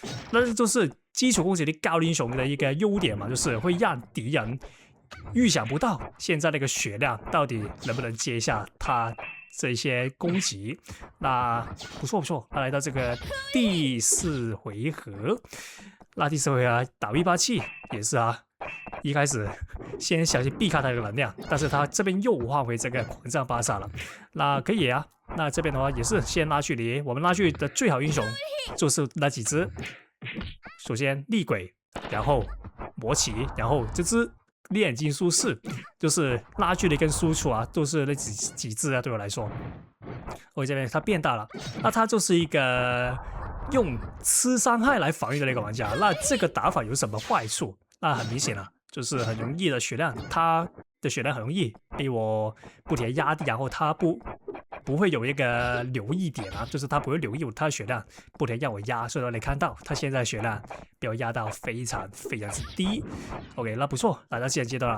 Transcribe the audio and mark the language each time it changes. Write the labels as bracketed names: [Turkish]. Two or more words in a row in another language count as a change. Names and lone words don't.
[Chinese] 那這就是基礎攻擊力高英雄的一個優點嘛，就是會讓敵人預想不到現在那個血量到底能不能接下他這些攻擊。那不錯不錯，那來到這個第4回合，那第4回合打 V87也是啊。一開始先小心避開他的能量，但是他這邊又換回這個狂戰巴薩了，那可以啊。那這邊的話也是先拉距離，我們拉距離的最好英雄就是那幾隻，首先厲鬼，然後魔奇，然後這隻煉金術士，就是拉距離跟輸出啊，都是那幾隻啊，對我來說。我這邊他變大了，那他就是一個用吃傷害來防禦的那個玩家，那這個打法有什麼壞處？那很明顯了，就是很容易的血量，他的血量很容易被我不停壓低，然後他不會有一個留意點啊，就是他不會留意他的血量，不停讓我壓，所以說你看到他現在血量被我壓到非常非常之低。OK， 那不錯，來到現在階段了。